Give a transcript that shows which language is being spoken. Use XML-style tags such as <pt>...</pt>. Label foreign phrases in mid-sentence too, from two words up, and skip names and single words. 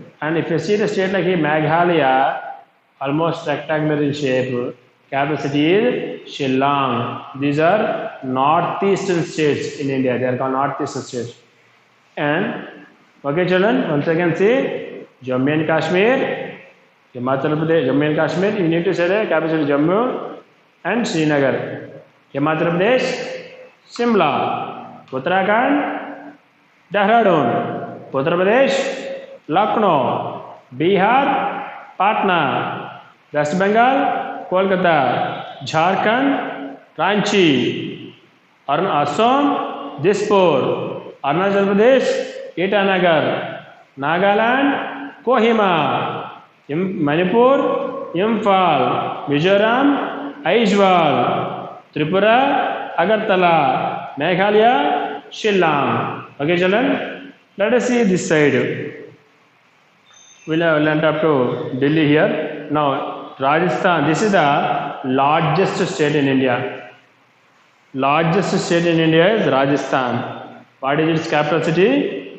<en>And if you see the state like Meghalaya, almost rectangular in shape, capital city is Shillong. These are northeastern states in India. They are called northeastern states. And, okay, children, once again see Jammu and Kashmir, Himachal Pradesh, Jammu and Kashmir, you need to say the capital city Jammu and Srinagar. Himachal Pradesh, Shimla. Uttarakhand, Dehradun. Uttar Pradesh, Lucknow. Bihar, Patna. West Bengal, Kolkata. Jharkhand, Ranchi. Assam, Dispur. Arunachal Pradesh, Itanagar. Nagaland, Kohima. Manipur, Imphal. Mizoram, Aizawl. Tripura, Agartala. Meghalaya, Shillong. Okay, children? Let us see this side. We'll land up to Delhi here. Now, Rajasthan. This is the largest state in India. Largest state in India is Rajasthan. What is its capital city?</en>